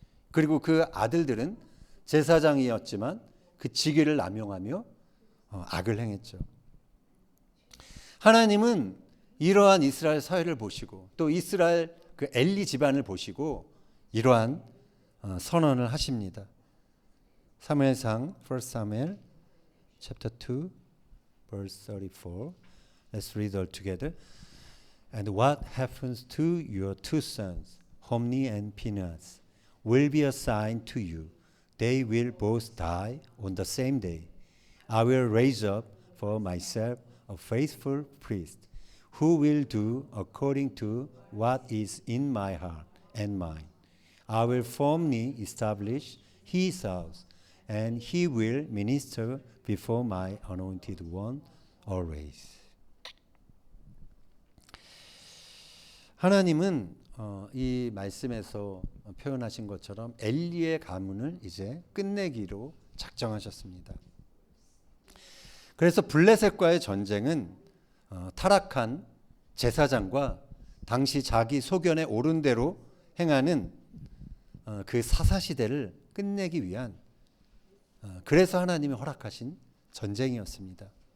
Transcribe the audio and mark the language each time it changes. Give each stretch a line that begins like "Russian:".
Korean: 그리고 그 아들들은 제사장이었지만 그 직위를 남용하며 악을 행했죠. 하나님은 이러한 이스라엘 사회를 보시고 또 이스라엘 그 엘리 집안을 보시고 이러한 선언을 하십니다.
English: 사무엘상 1 Samuel chapter 2 verse 34. Let's read all together. And what happens to your 2 sons, Hophni and Phinehas, will be a sign to you. They will both die on the same day. I will raise up for myself a faithful priest who will do according to what is in my heart and mind. I will firmly establish his house, and he will minister before my anointed one always.
Korean: 하나님은 이 말씀에서 표현하신 것처럼 엘리의 가문을 이제 끝내기로 작정하셨습니다. 그래서 블레셋과의 전쟁은 타락한 제사장과 당시 자기 소견에 옳은 대로 행하는 그 사사시대를 끝내기 위한 그래서 하나님이 허락하신 전쟁이었습니다.